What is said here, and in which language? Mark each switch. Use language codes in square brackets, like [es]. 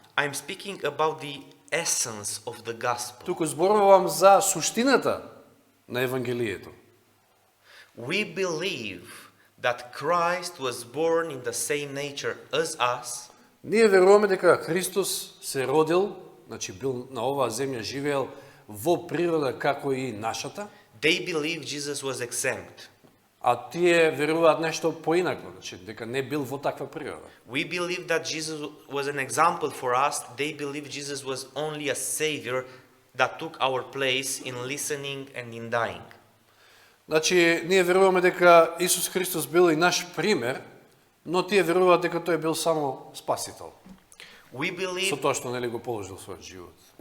[en] I'm speaking about the essence of the gospel. [mk] Туку зборувам за суштината на евангелието. [en] We believe that Christ was born in the same nature as us. [mk] Ние веруваме дека Христос се родил, значи бил на оваа земја, живеел во природа како и нашата, [en] They believe Jesus was exempt. [mk] а тие веруваат нешто поинако, значи дека не бил во таква природа. [en] We believe that Jesus was an example for us. They believe Jesus was only a savior that took our place in listening and in dying. [mk] Значи, ние веруваме дека Исус Христос бил и наш пример, но тие веруваат дека тој бил само спасител. [en] We [mk] Со [en] believe [mk] тоа што нели го положил својот живот.